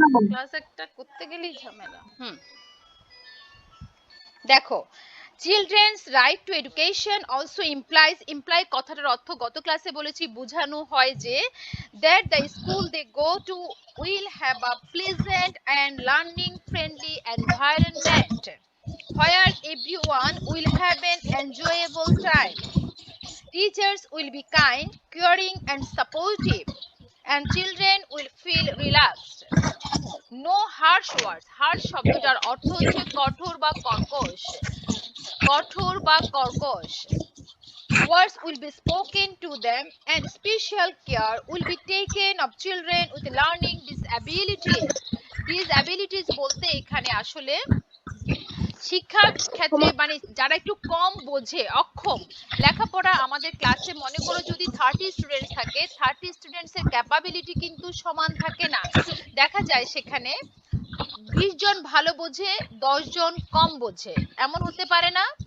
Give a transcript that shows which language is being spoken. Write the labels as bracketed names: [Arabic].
[Bangla] Class একটা করতে গেলেই ঝামেলা দেখো [English] children's right to education also imply [Bangla] কথাটার অর্থ গত ক্লাসে বলেছি বোঝানো হয় যে [English] That the school they go to will have a pleasant and learning friendly environment where everyone will have an enjoyable time. Teachers will be kind, caring and supportive and children will feel relaxed. No harsh words. Harsh [Bangla] শব্দটার অর্থ হচ্ছে কঠোর বা কর্কশ [English] কঠোর বা কর্কশ words will be spoken to them and special care will be taken of children with learning disabilities [Bangla] disabilities বলতে এখানে আসলে শিক্ষার ক্ষেত্রে মানে যারা একটু কম বোঝে, অক্ষম, লেখাপড়া আমাদের ক্লাসে মনে করো যদি 30 স্টুডেন্টস থাকে, 30 স্টুডেন্টস এর ক্যাপাবিলিটি কিন্তু সমান থাকে না। দেখা যায় সেখানে 20 জন ভালো বোঝে, 10 জন কম বোঝে, এমন হতে পারে না?